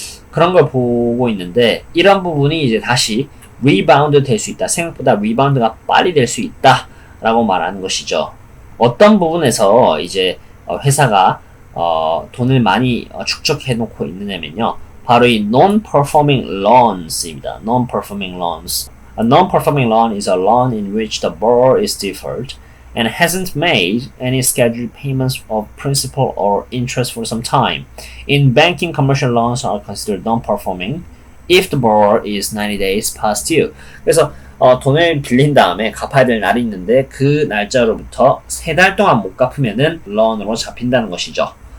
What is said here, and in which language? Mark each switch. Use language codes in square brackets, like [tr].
[ko] 그런 걸 보고 있는데 이런 부분이 이제 다시 리바운드 될 수 있다. 생각보다 리바운드가 빨리 될 수 있다 라고 말하는 것이죠. 어떤 부분에서 이제 회사가 돈을 많이 축적해 놓고 있느냐면요. 바로 이 non-performing loans입니다. [en] non-performing loans. A non-performing loan is a loan in which the borrower is deferred and hasn't made any scheduled payments of principal or interest for some time. In banking, commercial loans are considered non-performing if the borrower is 90 days past due. [ko] 그래서 돈을 빌린 다음에 갚아야 될 날이 있는데 그 날짜로부터 3달 동안 못 갚으면은 loan으로 잡힌다는 것이죠.